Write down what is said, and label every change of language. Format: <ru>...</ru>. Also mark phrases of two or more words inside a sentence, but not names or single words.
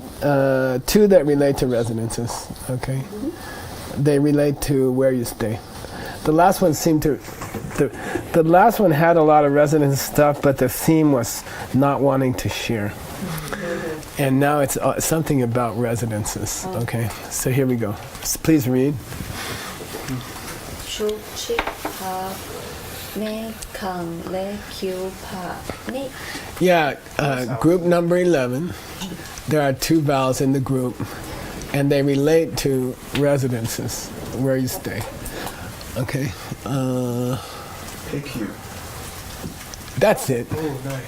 <en>Two that relate to residences. Okay, they relate to where you stay. The last one seemed to. The last one had a lot of residence stuff, but the theme was not wanting to share. And now it's something about residences. Okay, so here we go. Please read.</en> <bo>Chu chi pa ne kang le kyu pa ne.</bo> <en>Yeah, group number 11. There are two vowels in the group, and they relate to residences, where you stay. Okay. PQ. That's it. Oh, nice.</en>